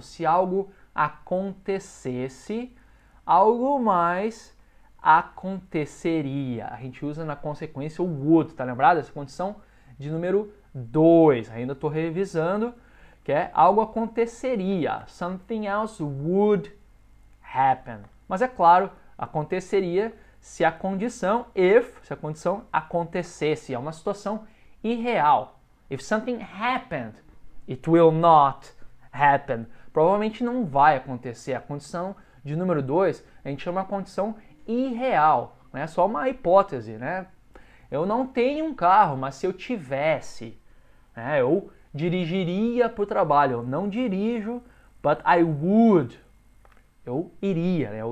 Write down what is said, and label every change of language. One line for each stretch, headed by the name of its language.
Portuguese: Se algo acontecesse, algo mais aconteceria. A gente usa na consequência o would, tá lembrado? Essa condição de número 2, ainda estou revisando, que é algo aconteceria.
English: Something else would happen.
Portuguese: Mas é claro, aconteceria se a condição, se a condição acontecesse. É uma situação irreal.
English: If something happened, it will not happen.
Portuguese: Provavelmente não vai acontecer. A condição de número 2, a gente chama a condição irreal. É só uma hipótese, né? Eu não tenho um carro, mas se eu tivesse, né, eu dirigiria para o trabalho. Eu não dirijo,
English: but I would.
Portuguese: Eu iria, né?